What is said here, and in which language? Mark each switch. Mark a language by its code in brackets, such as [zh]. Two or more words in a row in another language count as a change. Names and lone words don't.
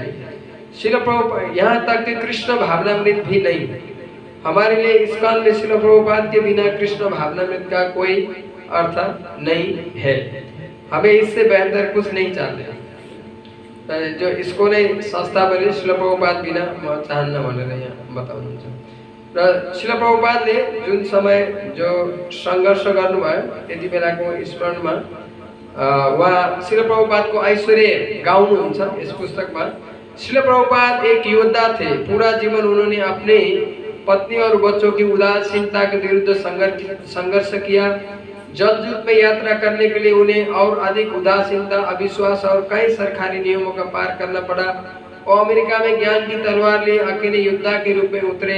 [hi] श्रील प्रभुपाद, यहाँ तक कि कृष्ण भावनामृत भी नहीं। हमारे लिए इस्कॉन में श्रील प्रभुपाद के बिना कृष्ण भावनामृत का कोई अर्थ नहीं है। हमें इससे बेहतर कुछ नहीं चाहते। जो इसको नहीं संस्था बने [ne] श्रील प्रभुपाद बिना म चाहन्न भनेर यहाँ बताउनुहुन्छ। र श्रील प्रभुपादले जुन समय जो सङ्घर्ष गर्नुभयो त्यति बेलाको स्मरणमा उहाँ श्रील प्रभुपादको ऐश्वर्य गाउनुहुन्छ यस पुस्तकमा। [hi] श्रील प्रभुपाद एक योद्धा थे। पूरा जीवन उन्होंने अपने पत्नी और बच्चों की उदासीनता के विरुद्ध संघर्ष किया। जलयुद्ध में यात्रा करने के लिए उन्हें और अधिक उदासीनता, अविश्वास और कई सरकारी नियमों का पार करना पड़ा। वो अमेरिका में ज्ञान की तलवार लिए अकेले योद्धा के रूप में उतरे।